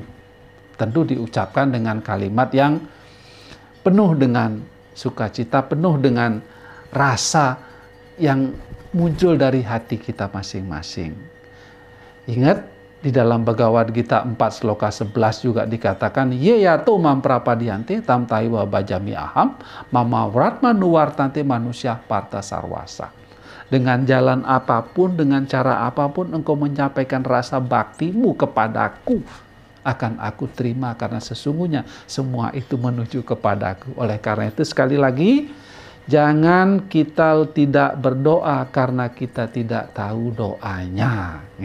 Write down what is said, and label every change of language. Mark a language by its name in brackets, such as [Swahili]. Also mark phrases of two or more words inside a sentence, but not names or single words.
[Indonesian] Tentu diucapkan dengan kalimat yang penuh dengan sukacita, penuh dengan rasa yang muncul dari hati kita masing-masing. Ingat, di dalam Bhagavad Gita 4 Sloka 11 juga dikatakan, [Sanskrit] Ye yato mamprapadiante tam taiwa bajami aham mama wratma nuwartante manusia parta sarwasa. [Indonesian] Dengan jalan apapun, dengan cara apapun engkau menyampaikan rasa baktimu kepadaku, akan aku terima karena sesungguhnya semua itu menuju kepadaku. Oleh karena itu sekali lagi, jangan kita tidak berdoa karena kita tidak tahu doanya.